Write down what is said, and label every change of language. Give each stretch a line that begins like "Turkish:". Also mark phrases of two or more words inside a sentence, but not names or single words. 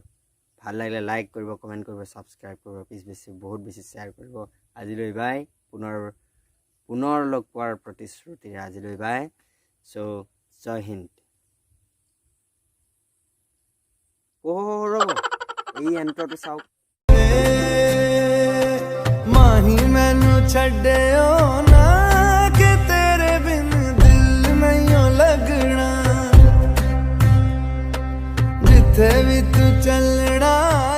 Assamese: ভাল লাগিলে লাইক কৰিব, কমেণ্ট কৰিব, ছাবস্ক্ৰাইব কৰিব, বহুত বেছি শ্বেয়াৰ কৰিব। আজিলৈ বাই। পুনৰ লগ পোৱাৰ প্ৰতিশ্ৰুতিৰে আজিলৈ বাই। চ'
Hindi: जय हिंद।
Assamese: ৰ'ব, এই এণ্ট্ৰটো চাওক।
Punjabi: ਮਾਹੀ ਮੈਨੂੰ ਛੱਡਿਓ ਨਾ ਕਿ ਤੇਰੇ ਬਿਨ ਦਿਲ ਨਹੀਂ ਲੱਗਣਾ, ਜਿੱਥੇ ਵੀ ਤੂੰ ਚੱਲਣਾ